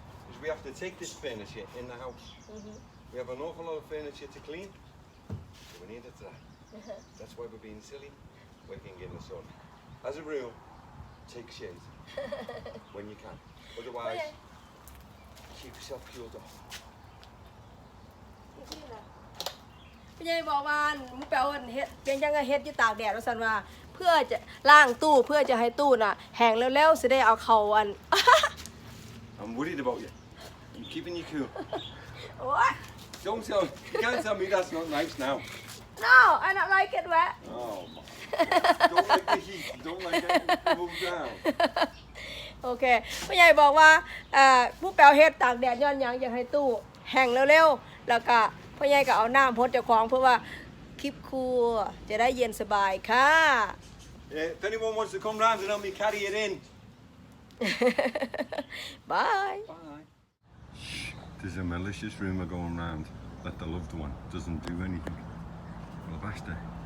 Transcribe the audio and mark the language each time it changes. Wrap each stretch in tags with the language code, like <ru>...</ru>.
<en>is we have to take this furniture in the house. We have an awful lot of furniture to clean, so we need it to that. That's why we're being silly, working in the sun. As a rule, take shade when you can. Otherwise, Okay. keep yourself cooled off.</en> <th>พี่ใหญ่บอกว่ามึงแปลว่าเฮ็ดเป็นยังไงเฮ็ดอยู่ตากแดดว่าซั่นว่าเพื่อจะล้างตู้เพื่อจะให้ตู้น่ะแห้งเร็วๆสิได้เอาเข้าอัน</th> <en>I'm worried about you. I'm keeping you cool. โอ๊ย Don't tell. You can't tell me that's not nice now. No I don't like it wet Oh my. Don't like the heat. Don't like it. Move down.</en> <th>โอเคพี่ใหญ่บอกว่าผู้แปลเฮ็ดตากแดดย้อนหยังอยากให้ตู้แห้งเร็วๆแล้วก็พ่อใหญ่ก็เอาน้ำพดเจ้าของเพื่อว่าคลิปครัวจะได้เย็นสบายค่ะ</th> <en>If anyone wants to come round and help me carry it in. Bye. Bye. There's a malicious rumour going round that the loved one doesn't do anything. Well, basta.</en>